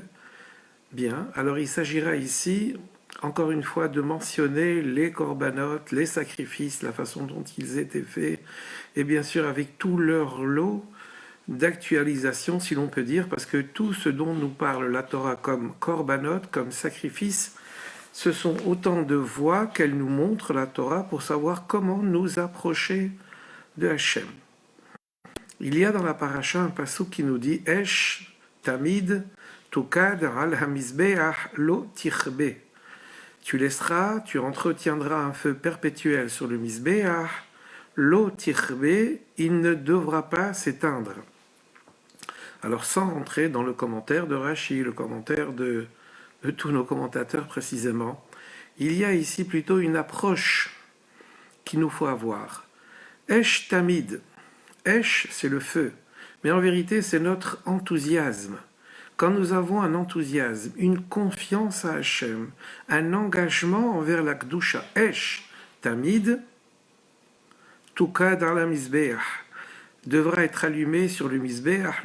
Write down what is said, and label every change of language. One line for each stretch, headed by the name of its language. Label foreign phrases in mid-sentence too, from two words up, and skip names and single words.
French: Bien, alors il s'agira ici, encore une fois, de mentionner les corbanotes, les sacrifices, la façon dont ils étaient faits, et bien sûr avec tout leur lot d'actualisation, si l'on peut dire, parce que tout ce dont nous parle la Torah comme korbanot, comme sacrifice, ce sont autant de voies qu'elle nous montre, la Torah, pour savoir comment nous approcher de Hachem. Il y a dans la paracha un passouk qui nous dit «
Hebrew: אש תמיד תוקד על המזבח לא תכבה
French: » Tu laisseras, tu entretiendras un feu perpétuel sur le mizbeach,
Hebrew: לא תכבה,
French: il ne devra pas s'éteindre. Alors sans rentrer dans le commentaire de Rashi, le commentaire de tous nos commentateurs précisément, il y a ici plutôt une approche qu'il nous faut avoir.
Hebrew: אש תמיד, אש,
French: c'est le feu, mais en vérité, c'est notre enthousiasme. Quand nous avons un enthousiasme, une confiance à Hachem, un engagement envers la Kedusha,
Hebrew: אש, תמיד, תוקד על מזבח,
French: devra être allumé sur le Mizbeach.